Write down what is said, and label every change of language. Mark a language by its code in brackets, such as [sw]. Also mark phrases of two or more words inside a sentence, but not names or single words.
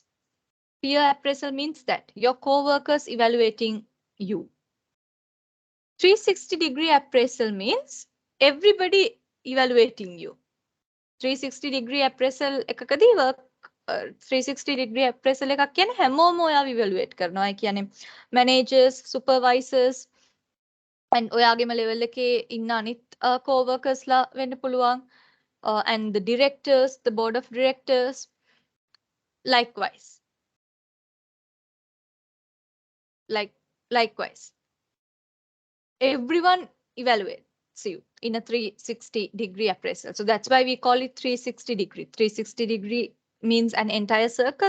[en] Peer appraisal means that your co-workers evaluating you. 360-degree appraisal means everybody evaluating you. 360-degree appraisal [si] එකකදී [en] work 360-degree appraisal [si] එකක් කියන්නේ හැමෝම ඔයාව evaluate කරනවා. ඒ කියන්නේ [en] managers, supervisors and [si] ඔයාගේම level එකේ ඉන්න අනිත් co-workers ලා වෙන්න පුළුවන්. [en] And the directors, the board of directors. likewise. Likewise. Everyone evaluates you in a 360-degree appraisal. So that's why we call it 360-degree. 360-degree means an entire circle.